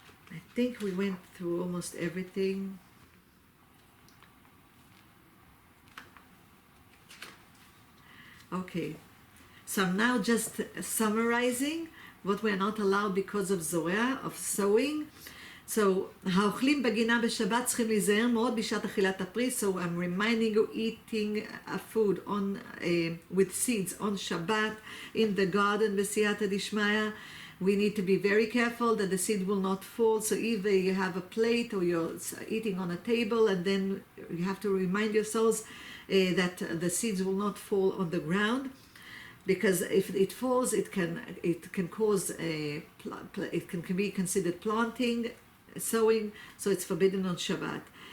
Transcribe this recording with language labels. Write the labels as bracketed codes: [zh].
[en] I think we went through almost everything. Okay, so I'm now just summarizing what we're not allowed because of Zoraya, of sowing. [he] So, האוכלים בגינה בשבת צריכים להיזהר מאוד בשעת אכילת הפרי. [en] So I'm reminding you, eating a food with seeds on Shabbat in the garden בסייעתא דשמיא. We need to be very careful that the seed will not fall. So either you have a plate or you're eating on a table, and then you have to remind yourselves that the seeds will not fall on the ground, because if it falls, it can cause it can be considered planting, sowing, so it's forbidden on Shabbat.